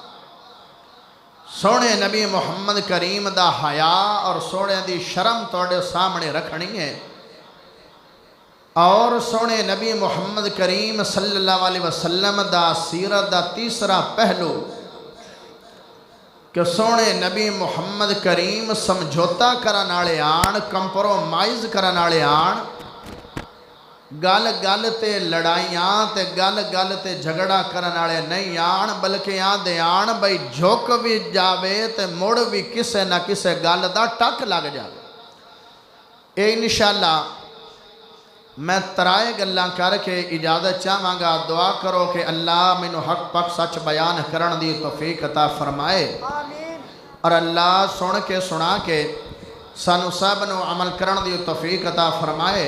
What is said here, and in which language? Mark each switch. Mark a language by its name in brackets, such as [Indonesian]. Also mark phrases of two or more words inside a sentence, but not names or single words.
[Punjabi] سونے نبی محمد کریم دا حیا اور سونے دی شرم توڑے سامنے رکھنی ہے. اور سونے نبی محمد کریم [Arabic] صلی اللہ علیہ وسلم [Punjabi] دا سیرت دا تیسرا پہلو کہ سونے نبی محمد کریم سمجھوتا کرن والے آن, کمپرومائز کرن والے آن, گل گل تے لڑائیاں تے گل گل تے جھگڑا کرن والے نہیں آن, بلکہ آندے آن بھئی جھک بھی جاوے تے مڑ بھی کسے نہ کسے گل دا ٹک لگ جاوے. اے انشاءاللہ میں ترائے گلاں کر کے اجازت چاہواں گا. دعا کرو کہ اللہ مینوں حق پک سچ بیان کرن دی توفیق عطا فرمائے اور اللہ سن کے سنا کے سانو سب نو عمل کرن دی توفیق عطا فرمائے.